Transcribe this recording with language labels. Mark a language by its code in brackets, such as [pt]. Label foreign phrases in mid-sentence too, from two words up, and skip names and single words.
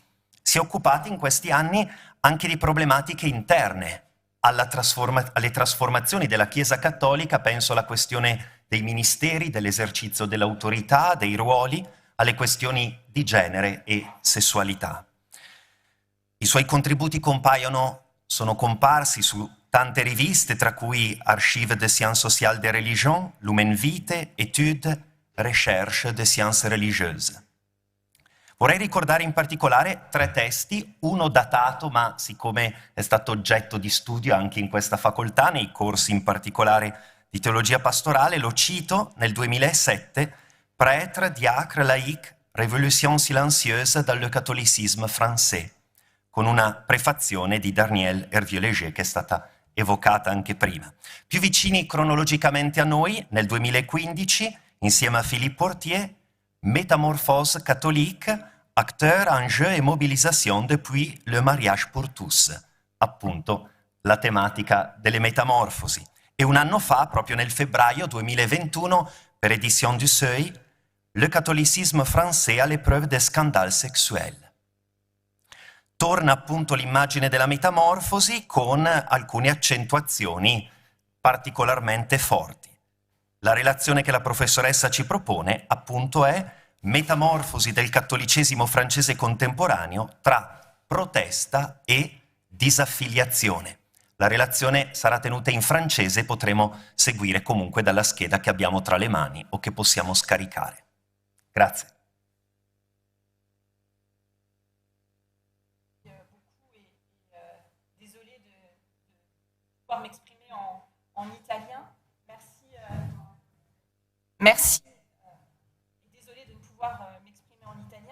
[it] Si è occupata in questi anni anche di problematiche interne alle trasformazioni della Chiesa cattolica, penso alla questione dei ministeri, dell'esercizio dell'autorità, dei ruoli, alle questioni di genere e sessualità. I suoi contributi sono comparsi su tante riviste, tra cui Archives des sciences sociales des religions, Lumen Vitae, Études, Recherche des sciences religieuses. Vorrei ricordare in particolare 3 testi, uno datato, ma siccome è stato oggetto di studio anche in questa facoltà, nei corsi in particolare di teologia pastorale, lo cito nel 2007, Prêtre, diacre, laïc, révolution silencieuse dans le catholicisme français, con una prefazione di Daniel Hervieux-Léger, che è stata evocata anche prima. Più vicini cronologicamente a noi, nel 2015, insieme a Philippe Portier, Métamorphose catholique, acteur, enjeu et mobilisation depuis le mariage pour tous, appunto la tematica delle metamorfosi. E un anno fa, proprio nel febbraio 2021, per Éditions du Seuil, Le catholicisme français à l'épreuve des scandales sexuels. Torna appunto l'immagine della metamorfosi con alcune accentuazioni particolarmente forti. La relazione che la professoressa ci propone appunto è Metamorfosi del cattolicesimo francese contemporaneo tra protesta e disaffiliazione. La relazione sarà tenuta in francese, potremo seguire comunque dalla scheda che abbiamo tra le mani o che possiamo scaricare. Grazie. [fr] Désolée de pouvoir m'exprimer en italien. Merci. Désolée de ne pouvoir m'exprimer en italien.